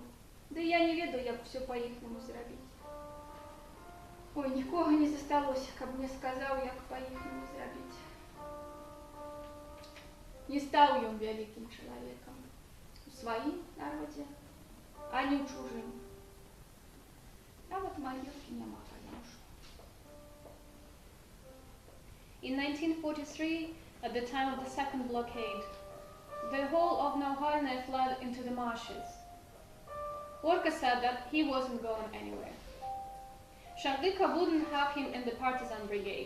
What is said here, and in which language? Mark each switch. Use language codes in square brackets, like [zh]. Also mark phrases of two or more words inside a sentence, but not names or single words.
[be] Ды я не ведаю, як усё па-іхняму зрабіць. Ой, нікога не засталося, каб мне сказаў, як па-іхняму зрабіць. Не стаў ён вялікім чалавекам у сваім народзе, а не ў чужым. Нават магілкі няма паямшу. [en] In 1943, at the time of the second blockade, the whole of Nauhalne fled into the marshes. Orca said that he wasn't going anywhere. Shardyka wouldn't have him in the partisan brigade.